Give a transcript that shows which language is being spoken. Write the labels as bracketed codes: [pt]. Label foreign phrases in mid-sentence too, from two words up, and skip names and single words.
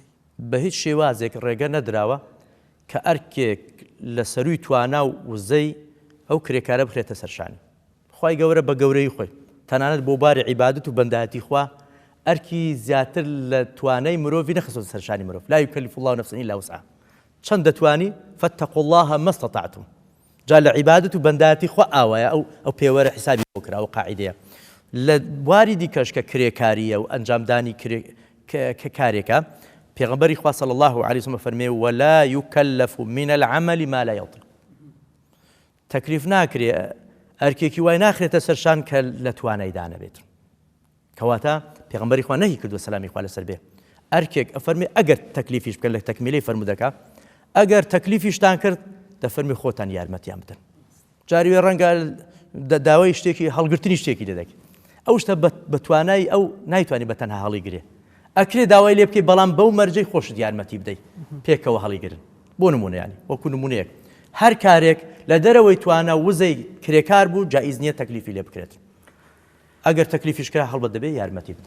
[ckb] بە هیچ شێوازێک ڕێگە نەدراوە کە ئەرکێک لە سەروی توانا و وزەی ئەو کرێکارە بخرێتە سەرشانی. خوای گەورە بە گەورەی خۆی تەنانەت بۆ باری عیبادەت و بەندایەتی خوا ئەرکی زیاتر لە توانای مرۆڤی نەخستۆتە سەرشانی مرۆڤ [ar] لا یکەلیف الله نەفسا ئیلا وسعها [ckb] چەند دەتوانی [ar] فاتقوا الله ما استطعتم [ckb] جا لە عیبادەت و بەندایەتی خوا ئاوایە ئەو پێوەرە حیسابی بۆ کراوە قاعیدەیە. لە بواری دیکەش کە کرێکاریە و ئەنجامدانی کە کارێکە پێغەمبەری خوا [ar] صلی الله علیه وسلم [ckb] فەرمێ [ar] ولا یکلف من العمل ما لا یطیق [ckb] تەکلیف ناکرێ ئەرکێکی وای ناخرێتە سەرشان کە لە توانایدا نەبێت کەواتە پێغەمبەری خوا نەهی کردووە سەلامی خوا لەسەر بێ ئەرکێک ئەفەرمێ ئەگەر تەکلیفیش بکەن لە تەکمیلەی فەرمودەکە ئەگەر تەکلیفیشتان کرد دەفەرمی خۆتان یارمەتیان بدەن جاری وێ ڕەنگە داوای شتێکی هەڵگرتنی شتێکی دەدەیت ئەو شتە بە توانای ئەو نایتوانی بە تەنها هەڵی گرێ ئەکرێ داوای لێ بکەی بەڵام بەو مەرجەی خۆشت یارمەتی بدەیت پێکەوە هەڵیگرن بۆ نمونەیانی وەکو نمونەیەک هەر کارێک لە دەرەوەی توانە وزەی کرێکار بوو جائیز نییە تەکلیفی لێ بکرێت ئەگەر تەکلیفیش کرا هەڵبەت دەبێ یارمەتی بدرێت.